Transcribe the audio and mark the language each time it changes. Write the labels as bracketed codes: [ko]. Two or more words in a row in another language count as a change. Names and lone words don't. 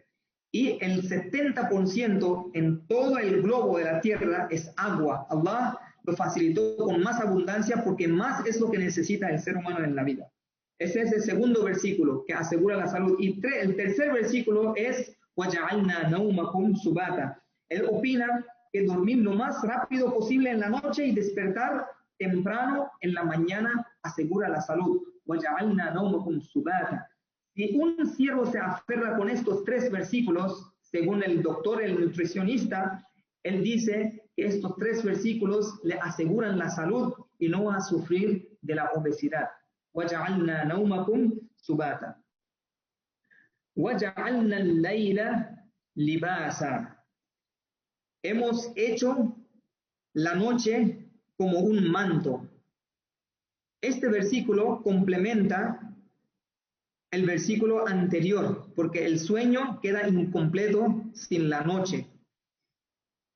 [es] Y el 70% en todo el globo de la tierra es agua. Allah lo facilitó con más abundancia porque más es lo que necesita el ser humano en la vida. Ese es el segundo versículo que asegura la salud. Y el tercer versículo es [ar] وَجَعَلْنَا نَوْمَكُمْ سُبَاتًا. [es] Él opina que dormir lo más rápido posible en la noche y despertar temprano en la mañana asegura la salud. [ar] وَجَعَلْنَا نَوْمَكُمْ سُبَاتًا. [es] Si un siervo se aferra con estos 3 versículos, según el doctor, el nutricionista, él dice que estos 3 versículos le aseguran la salud y no va a sufrir de la obesidad. [ar] وَجَعَلْنَا نَوْمَكُمْ سُبَاتًا وَجَعَلْنَا اللَّيْلَ لِبَاسًا. [es] Hemos hecho la noche como un manto. Este versículo complementa el versículo anterior, porque el sueño queda incompleto sin la noche.